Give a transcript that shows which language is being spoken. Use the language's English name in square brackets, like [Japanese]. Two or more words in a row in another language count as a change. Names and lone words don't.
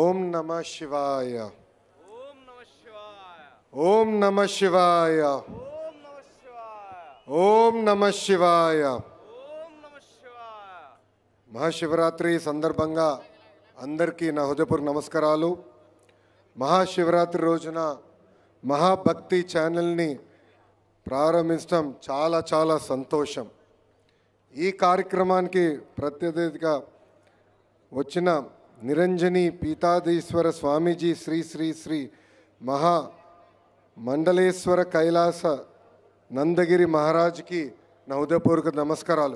[Sanskrit] नमः शिवाय। ओम नमः शिवाय। ओम नमः शिवाय। ओम नमः शिवाय। ओम नमः शिवाय। ओम नमः शिवाय। [Telugu] महाशिवरात्रि సందర్భంగా అందరికీ నా హృదయపూర్వక నమస్కారాలు। మహాశివరాత్రి రోజున మహాభక్తి ఛానల్ని ప్రారంభించడం చాలా చాలా సంతోషం। ఈ కార్యక్రమానికి ప్రతినిధిగా వచ్చిన నిరంజని పీతాదీశ్వర స్వామీజీ శ్రీ శ్రీ శ్రీ మహా మండలేశ్వర కైలాస నందగిరి మహారాజ్కి నా హృదయపూర్వక నమస్కారాలు।